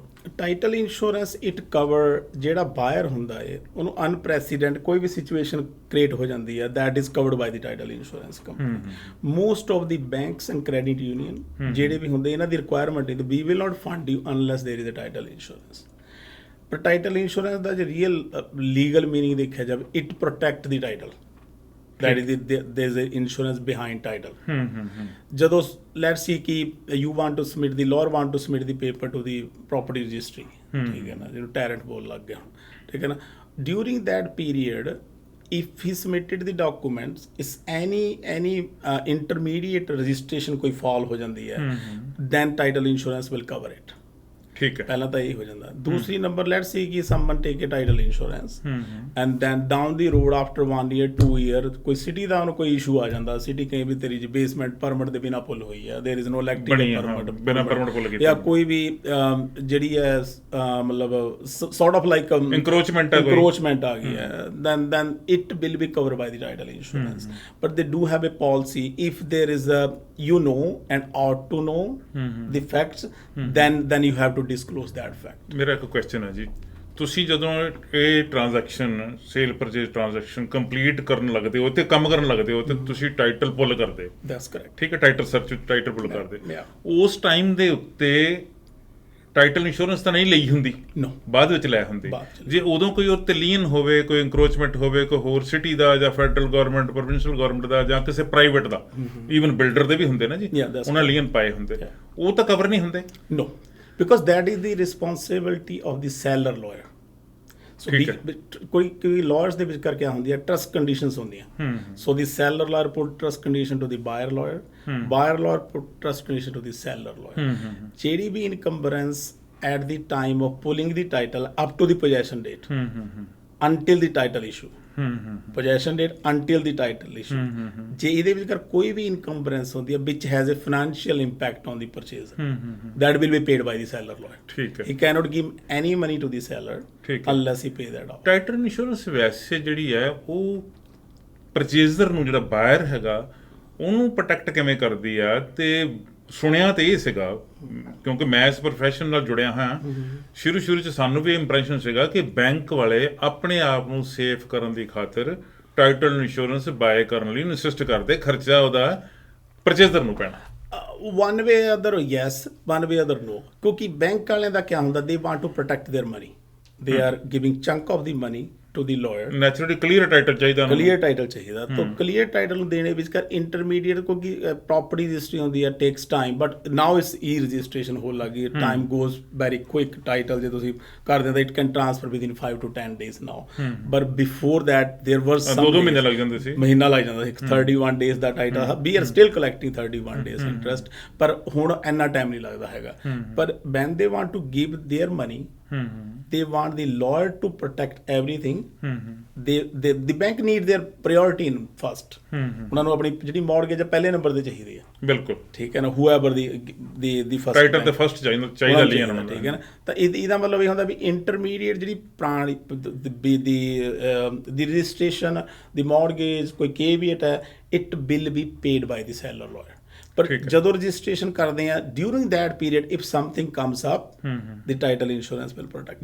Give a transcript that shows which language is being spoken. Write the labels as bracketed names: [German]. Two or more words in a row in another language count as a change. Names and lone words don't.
[English] title insurance it cover [Punjabi] ਜਿਹੜਾ ਬਾਇਰ ਹੁੰਦਾ ਹੈ ਉਹਨੂੰ ਅਨਪ੍ਰੈਸੀਡੈਂਟ ਕੋਈ ਵੀ [English] situation create [Punjabi] ਹੋ ਜਾਂਦੀ ਹੈ, [English] that is covered by the title insurance company. most of the banks and credit union [Punjabi] ਜਿਹੜੇ ਵੀ ਹੁੰਦੇ, ਇਹਨਾਂ ਦੀ ਰਿਕੁਆਇਰਮੈਂਟ ਹੈ [English] we will not fund you unless there is a title insurance. [Punjabi] ਪਰ [English] title insurance [Punjabi] ਦਾ ਜੇ [English] real legal meaning [Punjabi] ਦੇਖਿਆ ਜਾਵੇ, [English] it protect the title, that is there is an insurance behind title. ਜਦੋਂ let's see ਕਿ you want to submit, the lawyer want to submit the paper to the property registry, [Punjabi] ਠੀਕ ਹੈ ਨਾ, ਜਿਹਨੂੰ ਟੈਰੈਂਟ ਬੋਲ ਲੱਗ ਗਿਆ ਹੁਣ, ਠੀਕ ਹੈ ਨਾ, [English] during that period if he submitted the documents, is any intermediate registration [Punjabi] ਕੋਈ fall ਹੋ ਜਾਂਦੀ ਹੈ, [English] then title insurance will cover it. [Punjabi] ਠੀਕ ਹੈ, ਪਹਿਲਾਂ ਤਾਂ ਇਹ ਹੋ ਜਾਂਦਾ। ਦੂਸਰੀ ਨੰਬਰ, [English] let's see [Punjabi] ਕਿ [English] someone take a title insurance and then down the road after 1 year 2 year [Punjabi] ਕੋਈ ਸਿਟੀ ਦਾ ਉਹਨੂੰ ਕੋਈ ਇਸ਼ੂ ਆ ਜਾਂਦਾ, ਸਿਟੀ ਕਹੀਂ ਵੀ ਤੇਰੀ [English] basement permit [Punjabi] ਦੇ ਬਿਨਾ ਪੁੱਲ ਹੋਈ ਹੈ, [English] there is no electric permit, [Punjabi] ਬਿਨਾ [English] permit pull [Punjabi] ਕੀਤੀ, ਜਾਂ ਕੋਈ ਵੀ ਜਿਹੜੀ ਹੈ ਮਤਲਬ [English] sort of like [Punjabi] ਇਨਕਰੋਚਮੈਂਟ ਆ ਗਈ ਹੈ, [English] then it will be covered by the title insurance. But they do have a policy, if there is a, you know and ought to know the facts, then you have to disclose that fact. [Punjabi] ਮੇਰਾ ਇੱਕ ਕੁਐਸਚਨ ਹੈ ਜੀ, ਤੁਸੀਂ ਜਦੋਂ ਇਹ ਟ੍ਰਾਂਜੈਕਸ਼ਨ, [English] sale purchase transaction [Punjabi] ਕੰਪਲੀਟ ਕਰਨ ਲੱਗਦੇ ਹੋ ਤੇ ਕੰਮ ਕਰਨ ਲੱਗਦੇ ਹੋ, ਤੇ ਤੁਸੀਂ [English] title pull [Punjabi] ਕਰਦੇ ਹੋ, [English] That's correct. [Punjabi] ਠੀਕ ਹੈ, [English] title search title pull [Punjabi] ਕਰਦੇ, [English] Yeah. [Punjabi] ਉਸ ਟਾਈਮ ਦੇ ਉੱਤੇ [English] title insurance [Punjabi] ਤਾਂ ਨਹੀਂ ਲਈ ਹੁੰਦੀ, [English] No. [Punjabi] ਬਾਅਦ ਵਿੱਚ ਲੈ ਹੁੰਦੀ। ਜੇ ਉਦੋਂ ਕੋਈ ਉੱਤੇ ਲੀਨ ਹੋਵੇ, ਕੋਈ ਇੰਕਰੋਚਮੈਂਟ ਹੋਵੇ, ਕੋਈ ਹੋਰ ਸਿਟੀ ਦਾ ਜਾਂ [English] federal government, provincial government [Punjabi] ਦਾ, ਜਾਂ ਕਿਸੇ ਪ੍ਰਾਈਵੇਟ ਦਾ, ਈਵਨ ਬਿਲਡਰ ਦੇ ਵੀ ਹੁੰਦੇ ਨਾ ਜੀ, ਉਹਨਾਂ ਲੀਨ ਪਾਏ ਹੁੰਦੇ, ਉਹ ਤਾਂ ਕਵਰ ਨਹੀਂ ਹੁੰਦੇ। [English] No, because that is the responsibility of the seller lawyer. [Punjabi] So ਕੋਈ lawyers ਦੇ ਵਿੱਚ ਕਰਕੇ ਹੁੰਦੀ ਹੈ, [English] trust conditions [Punjabi] ਹੁੰਦੀਆਂ। [English] So the seller lawyer put trust condition to the buyer lawyer, buyer lawyer put trust condition to the seller lawyer. [Punjabi] ਜਿਹੜੀ ਵੀ [English] encumbrance at the time of pulling the title up to the possession date, until the title issue, possession date until the title issue, [Punjabi] ਜੇ ਇਹਦੇ ਵਿੱਚ ਕੋਈ ਵੀ ਇਨਕੰਬਰੈਂਸ ਹੁੰਦੀ ਹੈ [English] which has a financial impact on the purchaser, that will be paid by the seller lawyer. [Punjabi] ਠੀਕ ਹੈ, [English] he cannot give any money to the seller unless he pay that off. title insurance [Punjabi] ਵੈਸੇ ਜਿਹੜੀ ਹੈ ਉਹ ਪਰਚੇਜ਼ਰ ਨੂੰ, ਜਿਹੜਾ ਬਾਇਰ ਹੈਗਾ, ਉਹਨੂੰ ਪ੍ਰੋਟੈਕਟ ਕਿਵੇਂ ਕਰਦੀ ਆ? ਤੇ ਸੁਣਿਆ ਤੇ ਇਹ ਸੀਗਾ, ਕਿਉਂਕਿ ਮੈਂ ਇਸ ਪ੍ਰੋਫੈਸ਼ਨ ਨਾਲ ਜੁੜਿਆ ਹਾਂ, ਸ਼ੁਰੂ 'ਚ ਸਾਨੂੰ ਵੀ ਇੰਪ੍ਰੈਸ਼ਨ ਸੀਗਾ ਕਿ ਬੈਂਕ ਵਾਲੇ ਆਪਣੇ ਆਪ ਨੂੰ ਸੇਫ ਕਰਨ ਦੀ ਖਾਤਰ [English] title insurance buy [Punjabi] ਕਰਨ ਲਈ ਇਨਸਿਸਟ ਕਰਦੇ, ਖਰਚਾ ਉਹਦਾ ਪਰਚੇਜ਼ਰ ਨੂੰ ਪੈਣਾ। [English] One way or other yes, one way or other no. [Punjabi] ਕਿਉਂਕਿ ਬੈਂਕ ਵਾਲਿਆਂ ਦਾ ਕੀ ਹੁੰਦਾ, [English] they want to protect their money, they are giving chunk of the money to the lawyer. naturally clear title [Punjabi] ਚਾਹੀਦਾ, [English] clear title [Punjabi] ਚਾਹੀਦਾ। ਤਾਂ [English] clear title [Punjabi] ਨੂੰ ਦੇਣੇ ਵਿੱਚ ਕਰ ਇੰਟਰਮੀਡੀਏਟ, ਕਿਉਂਕਿ [English] property registry [Punjabi] ਹੁੰਦੀ ਹੈ, [English] takes time, but now it's e registration [Punjabi] ਹੋਣ ਲੱਗੀ, [English] time goes very quick. [Punjabi] ਟਾਈਟਲ ਜੇ ਤੁਸੀਂ ਕਰ ਦਿੰਦੇ, [English] it can transfer within 5 to 10 days now, but before that there was some [Punjabi] 2 ਮਹੀਨੇ ਲੱਗ ਜਾਂਦੇ ਸੀ, ਮਹੀਨਾ ਲੱਗ ਜਾਂਦਾ ਸੀ। 31 days ਦਾ ਟਾਈਟਲ, [English] we are still collecting 31 days interest, [Punjabi] ਪਰ ਹੁਣ ਇੰਨਾ ਟਾਈਮ ਨਹੀਂ ਲੱਗਦਾ ਹੈਗਾ। [English] ਪਰ when they want to give their money, they want the lawyer to protect everything. The bank need their priority in first. [Punjabi] ਉਹਨਾਂ ਨੂੰ ਆਪਣੀ ਜਿਹੜੀ ਮੌਰਗੇਜ ਪਹਿਲੇ ਨੰਬਰ ਤੇ ਚਾਹੀਦੀ ਹੈ, ਬਿਲਕੁਲ, ਠੀਕ ਹੈ ਨਾ, [English] whoever the first [Punjabi] ਟਾਈਟਲ ਤੇ ਫਸਟ ਚਾਹੀਦਾ ਲਈ ਇਹਨਾਂ ਨੂੰ, ਠੀਕ ਹੈ ਨਾ। ਤਾਂ ਇਹਦਾ ਮਤਲਬ ਇਹ ਹੁੰਦਾ ਵੀ ਇੰਟਰਮੀਡੀਏਟ ਜਿਹੜੀ ਪੁਰਾਣੀ ਦੀ ਰਜਿਸਟ੍ਰੇਸ਼ਨ, ਦੀ ਮੌਰਗੇਜ, ਕੋਈ ਕੇਵੀਏਟ ਹੈ, [English] it will be paid by the seller lawyer. [Punjabi] ਪਰ ਜਦੋਂ ਰਜਿਸਟ੍ਰੇਸ਼ਨ ਕਰਦੇ ਆ, [English] during that period if something comes up, the title insurance will protect.